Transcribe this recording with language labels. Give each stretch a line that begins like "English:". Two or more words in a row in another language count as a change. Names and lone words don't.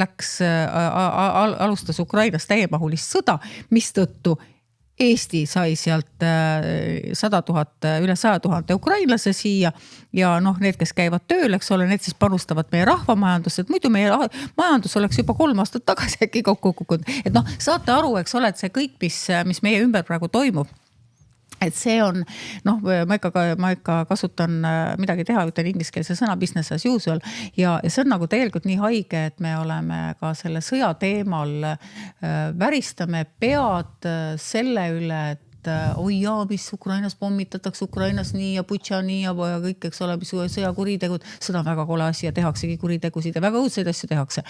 Estonian: alustas Ukrainas täiemahulist sõda, mistõttu Eesti sai sealt 100 000, üle 100 000 ukrainlase siia ja noh, need, kes käivad tööl, eks ole, need siis panustavad meie rahvamajandusse, et muidu meie majandus oleks juba 3 aastat tagasi äkki kokku kukkunud. Et noh, saate aru, eks ole, et see kõik, mis meie ümber praegu toimub, et see on, noh, ma ikka kasutan midagi teha, ütlen ingliskeelse sõna
English: business as usual
Estonian: ja see on nagu tegelikult nii haige, et me oleme ka selle sõja teemal väristame pead selle üle, et oi jaa, mis Ukrainas pommitatakse, Ukrainas nii ja Butša nii ja kõik, eks ole, mis sõjakuritegud, seda on väga kole asi ja tehaksegi kuritegusid ja väga õudseid asju tehakse.